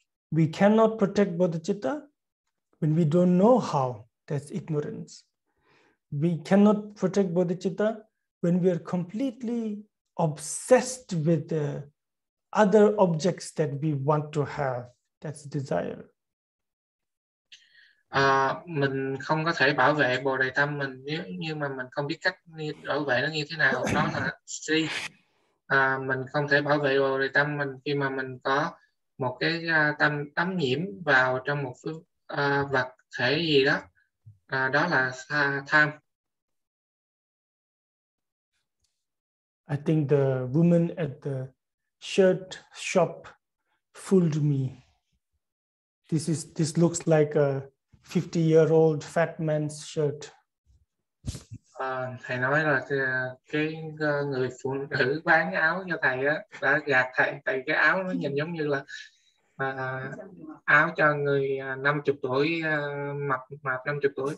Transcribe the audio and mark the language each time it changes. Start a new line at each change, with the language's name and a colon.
English: We cannot protect bodhicitta when we don't know how. That's ignorance. We cannot protect bodhicitta when we are completely obsessed with the other objects that we want to have. That's desire.
Vietnamese: Mình không có thể bảo vệ bồ đề tâm mình nếu như mà mình không biết cách bảo vệ nó như thế nào. Đó là si. Mình không thể bảo vệ bồ đề tâm mình khi mà mình có một cái tâm đắm nhiễm vào trong một vật thể gì đó. Đó là tham.
English: I think the woman at the shirt shop fooled me. This looks like a 50-year-old fat man's shirt.
Vietnamese: Thầy nói là cái người phụ nữ bán áo cho thầy á đã gạt thầy cái áo nó nhìn giống như là áo cho người 50 tuổi mập 50 tuổi.